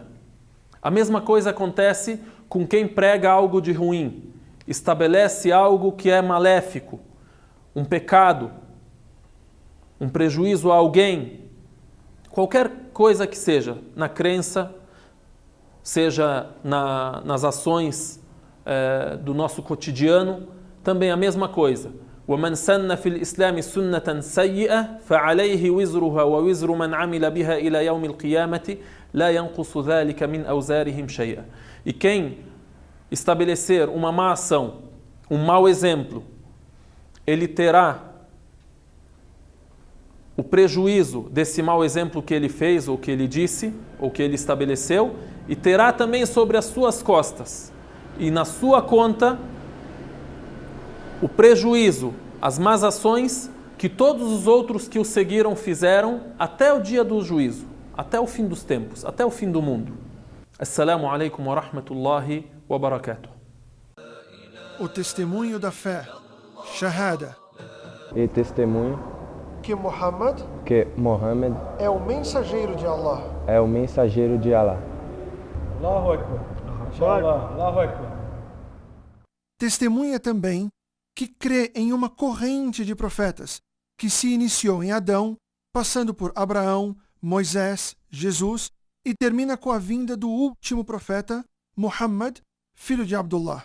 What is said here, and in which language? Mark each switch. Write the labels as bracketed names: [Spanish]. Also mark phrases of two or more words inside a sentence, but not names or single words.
[Portuguese] A mesma coisa acontece com quem prega algo de ruim, estabelece algo que é maléfico, um pecado, um prejuízo a alguém, qualquer coisa que seja, na crença, seja nas ações do nosso cotidiano, também a mesma coisa. [Arabic] وَمَنْ سَنَّ فِي الْإِسْلَامِ سُنَّةً سَيِّئَةً فَعَلَيْهِ وِزْرُهَا وَوِزْرُ مَنْ عَمِلَ بِهَا إِلَى يَوْمِ الْقِيَامَةِ لَا يَنْقُصُ ذَلِكَ مِنْ أَوْزَارِهِمْ شَيْئًا. E quem estabelecer uma má ação, um mau exemplo, ele terá o prejuízo desse mau exemplo que ele fez, ou que ele disse, ou que ele estabeleceu, e terá também sobre as suas costas e na sua conta o prejuízo, as más ações que todos os outros que o seguiram fizeram até o dia do juízo, até o fim dos tempos, até o fim do mundo. السلام عليكم ورحمة الله وبركاته. [Portuguese] O testemunho da fé, Shahada, E testemunho que Muhammad que Mohammed é o mensageiro de Allah. é o mensageiro de Allah. Testemunha também que crê em uma corrente de profetas que se iniciou em Adão, passando por Abraão, Moisés, Jesus e termina com a vinda do último profeta, Muhammad, filho de Abdullah.